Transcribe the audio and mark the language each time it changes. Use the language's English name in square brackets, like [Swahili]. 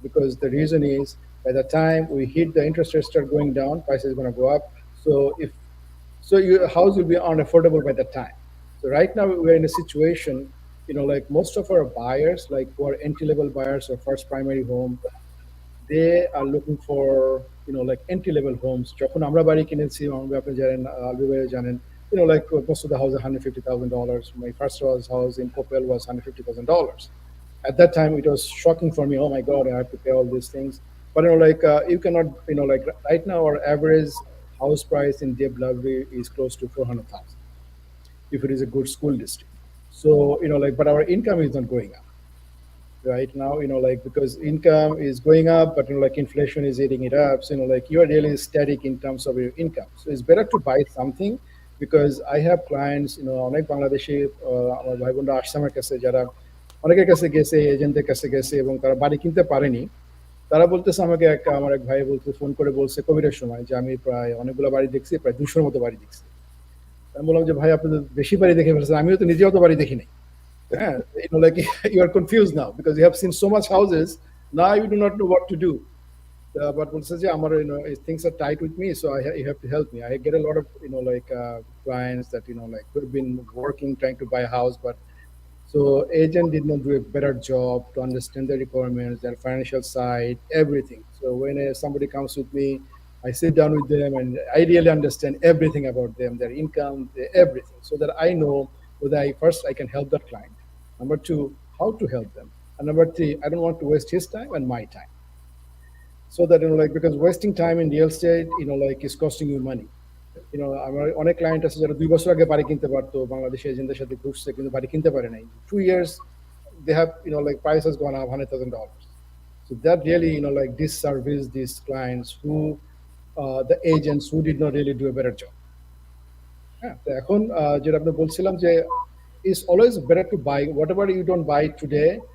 [English] Because the reason is by the time we hit the interest rates start going down, prices are going to go up. So your house will be unaffordable by that time. So right now we're in a situation, most of our buyers, like who are entry-level buyers or first primary home, they are looking for entry-level homes. [Bangla] যখন আমরা বাড়ি কিনেছি, আপনি জানেন, আলবিবাই জানেন, [English] most of the houses [Bangla] $150,000. [English] My first house in Coppell was $150,000. At that time, it was shocking for me. Oh my God, I have to pay all these things. But you cannot, right now our average house price in DFW is close to 400,000 if it is a good school district. So but our income is not going up right now, because income is going up, but inflation is eating it up. So you are really static in terms of your income. So it's better to buy something, because I have clients, [Bangla] অনেক বাংলাদেশি আমার ভাই বোনরা আসছে আমার কাছে, যারা অনেকের কাছে গেছে, এজেন্টদের কাছে গেছে এবং তারা বাড়ি কিনতে পারেনি। তারা বলতেছে আমাকে, আমার এক ভাই ফোন করে বলছে কোভিডের সময় যে আমি প্রায় অনেকগুলো বাড়ি দেখছি, প্রায় 200-র মতো বাড়ি দেখছি। আমি বললাম যে ভাই, আপনি তো বেশি বাড়ি দেখে ফেলছেন, আমিও তো নিজেও তো বাড়ি দেখি নাই। [English] হ্যাঁ, you are confused now because you have seen so much houses, now you do not know what to do. But [Bangla] বলছে যে আমার [English] things are tight with me, so you have to help me. I get a lot of clients that who've been working trying to buy a house, but so agent did not do a better job to understand the requirements, their financial side, everything. So when somebody comes with me, I sit down with them and I really understand everything about them, their income, everything, so that I know whether I can help that client. Number two, how to help them. And number three, I don't want to waste his time and my time. So that because wasting time in real estate is costing you money. [Bangla] আমার অনেক client আছে যারা 2 বছর আগে বাড়ি কিনতে পারতো, বাংলাদেশি এজেন্টদের সাথে ঘুরছে কিন্তু বাড়ি কিনতে পারে নাই। [English] 2 years they have price has gone up $100,000. So that really disservice these clients who the agents who did not really do a better job. [Bangla] হ্যাঁ, তো এখন যেটা আপনি বলছিলাম যে [English] it's always better to buy whatever you don't buy today.